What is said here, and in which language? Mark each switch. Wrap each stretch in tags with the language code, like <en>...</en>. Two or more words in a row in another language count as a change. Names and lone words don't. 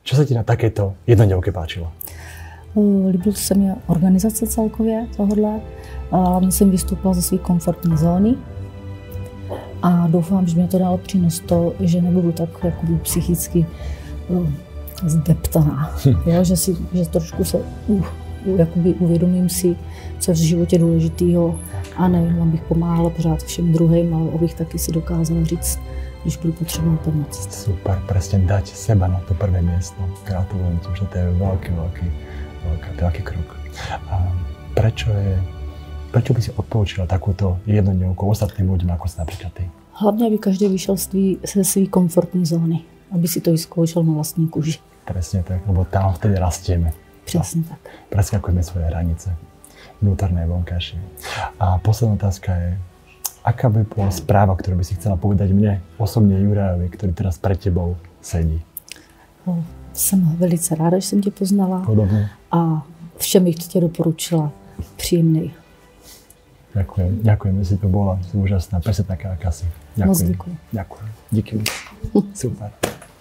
<sk>Čo sa ti na takéto jednodňovke páčilo?</sk> <cs>Líbil se mi organizace celkově tohodle. Hlavně jsem vystoupila ze své komfortní zóny a doufám, že mě to dalo přínos to, že nebudu tak jakoby psychicky zdeptaná. Jo, že trošku se jakoby uvědomím si, co je v životě důležitého a nejenom abych pomáhala pořád všem druhým, ale abych taky si dokázala říct, když budu potřebovat pomoc.</cs> <sk>Super, presne dať seba na to prvé miesto. Gratulujem ti, že to je veľký krok. A prečo by si odpoučila takúto jednodňovku ostatným ľuďom, ako si napríklad ty?</sk> <cs>Hlavně, aby každý vyšel ze své komfortní zóny, aby si to vyzkoušel na vlastní kůži.</cs> <sk>Presne tak, lebo tam vtedy rastieme.</sk> <cs>Přesně tak.</cs> <sk>Preskakujeme svoje hranice, vnútorné, vonkajšie. A posledná otázka je, aká by bola správa, ktorú by si chcela povedať mne, osobne Jurajovi, ktorý teraz pred tebou sedí?</sk> <cs>Jsem velice ráda, že jsem tě poznala. Podobně. A všem bych tě doporučila příjemnej.</cs> <sk>Ďakujem, že si tu bola, si úžasná, presne taká, aká si. Ďakujem.</sk> <cs>Moc děkuji.</cs> <sk>Ďakujem. Díky. Super.</sk>